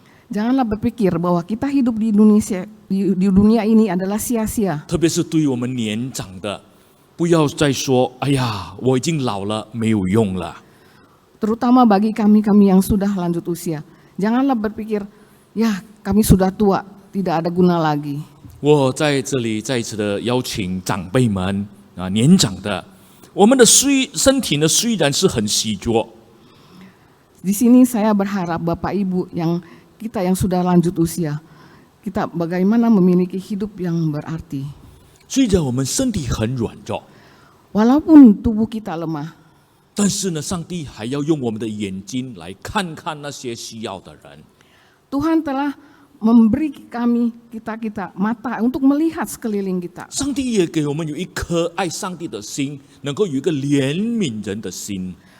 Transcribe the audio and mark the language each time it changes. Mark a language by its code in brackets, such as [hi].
[id] Janganlah berpikir bahwa kita hidup di Indonesia di dunia ini adalah sia-sia. [zh] 特别是对于我们年长的，不要再说“哎呀，我已经老了，没有用了”。 [id] Terutama bagi kami yang sudah lanjut usia. Janganlah berpikir, ya kami sudah tua, tidak ada guna lagi. [zh] 我在这里再一次的邀请长辈们年长的，我们的身体呢虽然是很虚弱， [id] Di sini saya berharap Bapak Ibu kita yang sudah lanjut usia, kita bagaimana memiliki hidup yang berarti. [zh] 虽然我们身体很软弱， [id] Walaupun tubuh kita lemah, [zh] 但是呢，上帝还要用我们的眼睛来看看那些需要的人。 [id] Tuhan telah memberi kita mata untuk melihat sekeliling kita. [zh] 上帝也给我们有一颗爱上帝的心，能够有一个怜悯人的心。